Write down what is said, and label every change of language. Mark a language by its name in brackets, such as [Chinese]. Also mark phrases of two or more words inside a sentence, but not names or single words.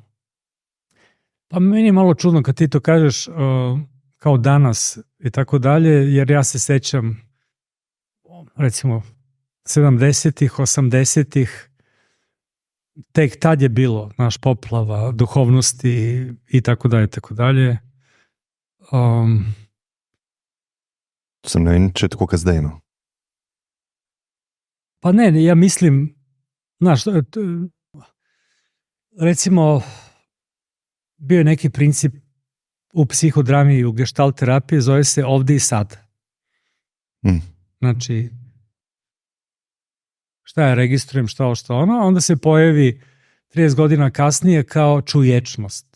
[Serbian] Pa meni je malo čudno kad ti to kažeš kao danas i tako dalje, jer ja se sećam recimo 70-ih, 80-ih, tek tad je bilo naš poplava duhovnosti i tako dalje, tako dalje. [Slovenian] Sem ne vem, če je tako, kot zdaj. No. [Serbian] Pa ne, ja mislim, znaš, recimo, bio je neki princip u psihodrami i u gestalt terapiji, zove se ovde i sad. Znači, šta ja registrujem, šta ono, onda se pojavi 30 godina kasnije kao čuječnost.